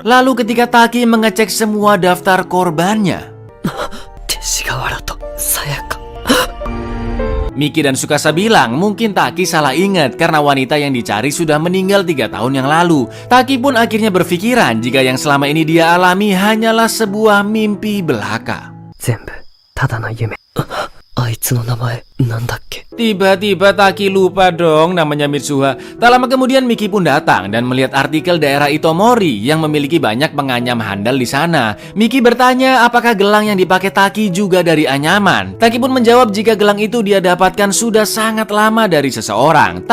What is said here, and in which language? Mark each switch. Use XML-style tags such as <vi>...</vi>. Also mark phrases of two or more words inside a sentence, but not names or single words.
<id>Lalu ketika Taki mengecek semua daftar korbannya, Miki dan Tsukasa bilang mungkin Taki salah ingat karena wanita yang dicari sudah meninggal 3 tahun yang lalu. Taki pun akhirnya berpikiran jika yang selama ini dia alami hanyalah sebuah mimpi belaka.</id> <ja>全部ただの夢。あいつの名前なんだっけ？</ja> <id>Tiba-tiba Taki lupa dong namanya Mitsuha. Tak lama kemudian Miki pun datang dan melihat artikel daerah Itomori yang memiliki banyak penganyam handal di sana. Miki bertanya apakah gelang yang dipakai Taki juga dari anyaman. Taki pun menjawab jika gelang itu dia dapatkan sudah sangat lama dari seseorang.</id>